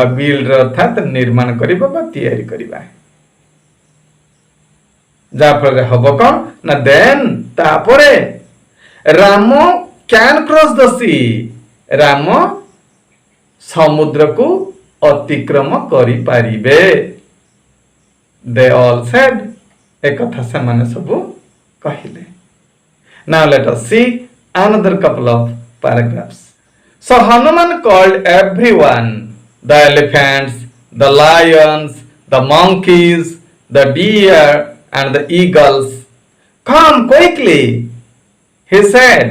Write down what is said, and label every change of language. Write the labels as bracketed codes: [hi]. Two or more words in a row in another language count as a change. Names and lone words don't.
[or] ବିଲ୍ଡ ଅର୍ଥାତ ନିର୍ମାଣ କରିବା ବା ତିଆରି କରିବା. ଯା ଫଳ ହେବ କଣ ନା ଦେନ ତାପରେ [en] Ram can cross the sea. [or] ରାମ ସମୁଦ୍ର କୁ ଅତିକ୍ରମ କରି ପାରିବେ. [en] They all said. [or] ଏକ କଥା ସେ ମାନେ ସବୁ କହିଲେ. [en] Now let us see another couple of paragraphs. So Hanuman called everyone, the elephants, the lions, the monkeys, the deer, and the eagles. Come quickly, he said.